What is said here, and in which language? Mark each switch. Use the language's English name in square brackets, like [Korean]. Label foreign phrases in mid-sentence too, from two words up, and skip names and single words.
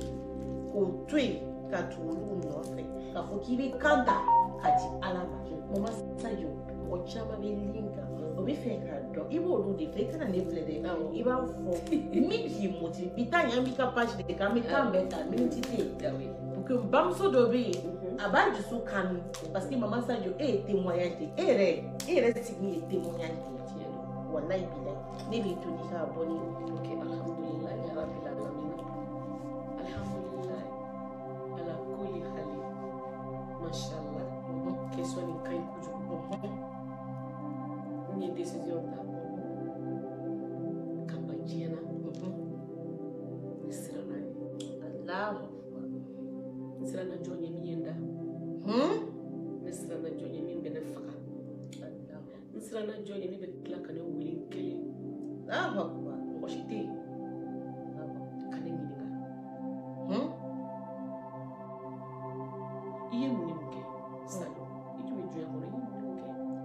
[Bambara] k'o to yen ka tugu olu nɔfɛ k'a fɔ k'i bɛ kan ta ka di ala ma mama Sadio mɔgɔ caman bɛ lin kan o bɛ fɛ k'a dɔn i b'olu de fɛ i kana ne filɛ dɛ i b'a fɔ min k'i motivé bi ta ɲan b'i ka page de kan bɛ kan bɛɛ ta miniti tɛ yen [French] pour que [Bambara] bamuso dɔ bɛ yen a b'a dusu kami [French] parce que [Bambara] mama Sadio e ye témoignage de e yɛrɛ sigi ye témoignage de tiɲɛ don [Arabic] والله بالله [Bambara] ne b'i to n'i ka bɔ ni ok [Arabic] الحمد لله يا رب العالمين الحمد لله على كل حال ما شاء الله [Bambara] question nin ka ɲi kojugu n ye décision ta ka ban diɲɛ na ne siranna Allahu n siranna jɔn ye min ye n da ne siranna jɔn ye min bɛ ne faga n siranna jɔn ye min bɛ tila ka ne wele n kelen mɔgɔ si tɛ yen ka ne ɲininka i ye mun ni mun kɛ Sadio i tun bɛ diɲɛ kɔnɔ i ye mun ni mun kɛ